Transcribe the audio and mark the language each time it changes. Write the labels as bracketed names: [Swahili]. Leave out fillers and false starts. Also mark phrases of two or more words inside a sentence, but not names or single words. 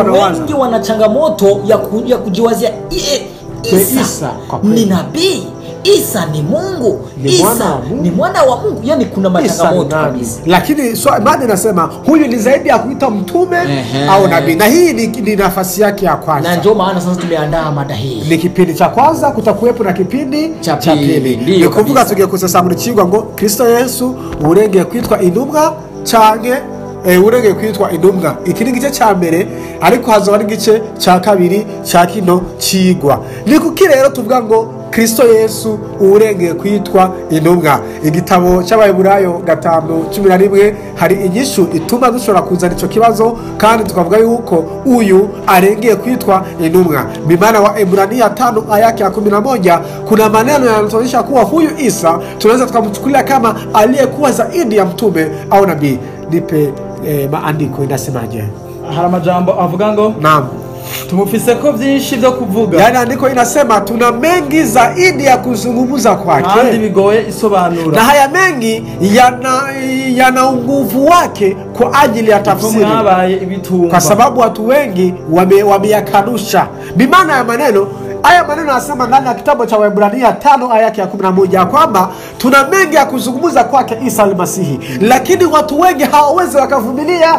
[Swahili] wengi wana changamoto ya kujiwazia Isa ni nabii, Isa ni Mungu, Isa ni mwana wa Mungu. Yani kuna machangamoto kabisa. Lakini baada nasema huyu ni zaidi ya kuita mtume au nabii, na hii ni nafasi yake ya kwanza. Na ndio maana sasa tumeandaa mada hii. Ni kipindi cha kwanza, kutakuwepo na kipindi cha pili. [Rundi] Nikumbuka tugiye kigwa ngo Kristo Yesu urengeye kwitwa intumwa cyane urengeye kwitwa intumwa. Iki ni gice cya mbere, ariko hazoba ari gice cya kabiri cya kino cigwa. Ni kuki rero tuvuga ngo Kristo Yesu urengeye kwitwa intumwa? Igitabo cy'Abaheburayo 5:11 hari inyishu ituma dushobora kuzana ico kibazo, kandi tukavuga yuko uyu arengeye kwitwa intumwa. [Swahili] Bimana wa Ebrania 5 aya yake ya 11 kuna maneno yanatuonyesha kuwa huyu Isa tunaweza tukamchukulia kama aliyekuwa zaidi ya mtume au nabii. Nipe maandiko inasemaje? [Rundi] Hari amajambo avuga ngo naam, tumufise ko byinshi byo kuvuga. [Swahili] Yani andiko inasema tuna mengi zaidi ya kuzungumza kwake, [Rundi] kandi bigoye isobanura, [Swahili] na haya mengi yana nguvu wake kwa ajili ya tafsiri, kwa sababu watu wengi wameyakanusha. Bimana ya maneno haya anasema ndani ya kitabu cha Waebrania 5 aya yake ya 11 kwamba tuna mengi ya kuzungumza kwake Isa al-Masihi, lakini watu wengi hawawezi wakavumilia.